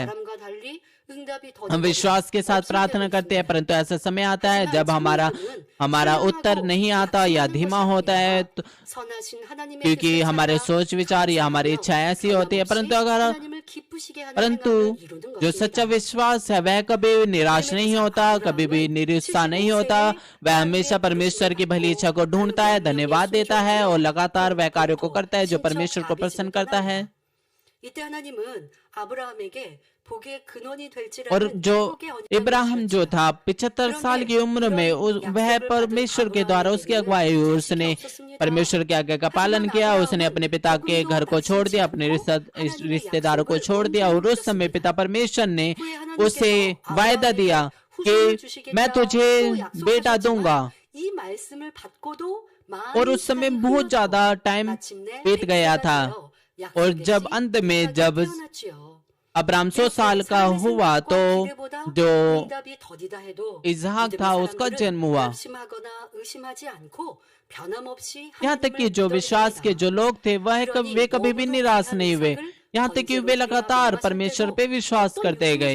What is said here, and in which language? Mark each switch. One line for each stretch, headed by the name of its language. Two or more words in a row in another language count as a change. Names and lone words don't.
Hindi: हम विश्वास के साथ प्रार्थना करते हैं, परंतु ऐसा समय आता है जब हमारा उत्तर नहीं आता या धीमा होता है, क्योंकि हमारे सोच विचार या हमारी इच्छा ऐसी होती है। परंतु जो सच्चा विश्वास है वह कभी निराश नहीं होता, कभी भी निरुत्साह नहीं होता। वह हमेशा परमेश्वर की भली इच्छा को ढूंढता है, धन्यवाद देता है और लगातार वह कार्य को करता है जो परमेश्वर को प्रसन्न करता है।
Korean: 이때 하나님은 아브라함에게 복의 근원이
Hindi: और
Korean: 될지라는
Hindi: जो
Korean: 축복의 언약을
Hindi: इब्राहिम जो था 75 साल की उम्र में वह परमेश्वर के द्वारा उसकी अगुवाई हुई। उसने परमेश्वर के आज्ञा का पालन किया। उसने अपने पिता के घर को छोड़ दिया, अपने रिश्तेदारों को छोड़ दिया, और उस समय पिता परमेश्वर ने उसे वायदा दिया कि मैं तुझे बेटा दूंगा।
Korean: 이 말씀을 받고도
Hindi: और उस समय बहुत ज्यादा टाइम बीत गया था, और जब अंत में जब अब्राहम 100 साल का हुआ तो जो इसहाक था उसका जन्म हुआ। यहाँ तक कि जो विश्वास के जो लोग थे वे कभी भी निराश नहीं हुए, यहाँ तक कि वे लगातार परमेश्वर पे विश्वास करते गए।